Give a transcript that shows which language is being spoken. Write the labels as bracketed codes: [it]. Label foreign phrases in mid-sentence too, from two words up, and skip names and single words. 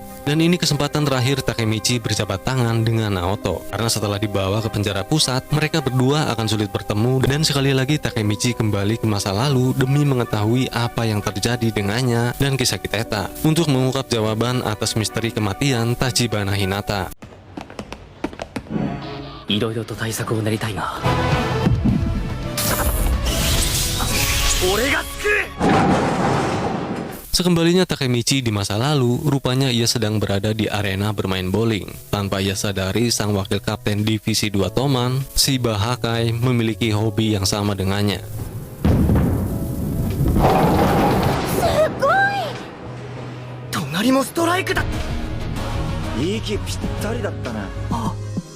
[id] Dan ini kesempatan terakhir Takemichi berjabat tangan dengan Naoto. Karena setelah dibawa ke penjara pusat, mereka berdua akan sulit bertemu, dan sekali lagi Takemichi kembali ke masa lalu demi mengetahui apa yang terjadi dengannya dan Kisaki Teta untuk mengungkap jawaban atas misteri kematian Tachibana Hinata. [ja] いろいろと対策を練りたいが。俺が救う。 [id] Sekembalinya Takemichi di masa lalu, rupanya ia sedang berada di arena bermain bowling. Tanpa ia sadari, sang wakil kapten divisi 2 Toman, Shiba Hakai, memiliki hobi yang sama dengannya. [ja] 隣もストライクだ。息ぴったりだったな。あ。